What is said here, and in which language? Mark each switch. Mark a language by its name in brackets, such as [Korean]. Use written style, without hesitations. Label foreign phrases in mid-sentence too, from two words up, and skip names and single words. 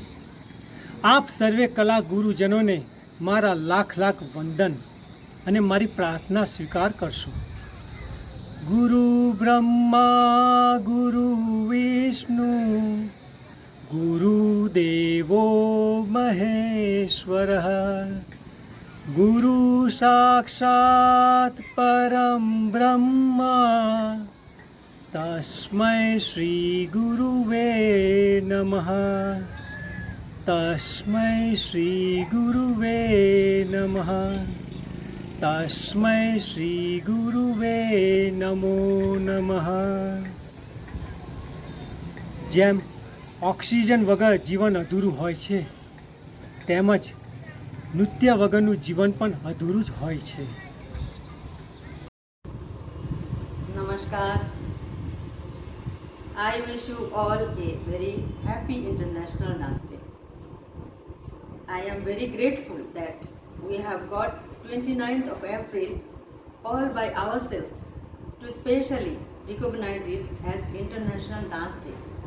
[Gujarati] આપ સર્વે કલાગુરુજનોને મારા લાખ લાખ વંદન અને મારી પ્રાર્થના સ્વીકાર કરશો। [Sanskrit] ગુરુ બ્રહ્મા ગુરુ વિષ્ણુ ગુરુદેવો મહેશ્વરઃ गुरु साक्षात् परं ब्रह्मा तस्मै श्री गुरुवे नमः। तस्मै श्री गुरुवे नमः। तस्मै श्री गुरुवे नमो नमः। [Gujarati] જેમ ઓક્સિજન વગર જીવન અધૂરું હોય છે, તેમજ નૃત્ય વગરનું જીવન પણ અધૂરું જ હોય છે। [English] Namaskar. I wish you all a very happy International Dance Day. I am very grateful that we have got 29th of April all by ourselves to specially recognize it as International Dance Day.